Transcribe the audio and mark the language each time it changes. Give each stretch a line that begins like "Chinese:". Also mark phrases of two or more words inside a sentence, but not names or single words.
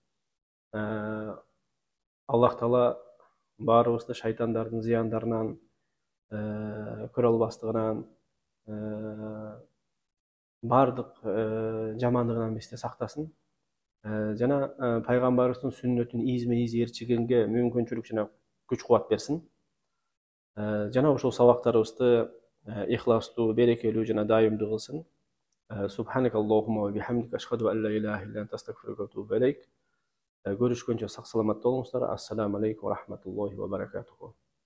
Kyrgyz: Аллах Таала баарыбызды шайтандардын зыяндарынан, көрө албастыгынан, бардык жамандыгынан бизди сактасын. Жана пайгамбарыбыздын сүннөтүн изме-из ээрчигенге мүмкүнчүлүк жана күч кубат берсин. Жана ошол сабактарыбызды ихластуу, берекелүү жана дайымдуу кылсын.
Arabic: سبحانك اللهم وبحمدك أشهد أن لا إله إلا أنت أستغفرك وأتوب إليك.
Kyrgyz: Görüşкөнчө сак саламат болуңуздар.
Arabic: السلام عليكم ورحمة الله وبركاته.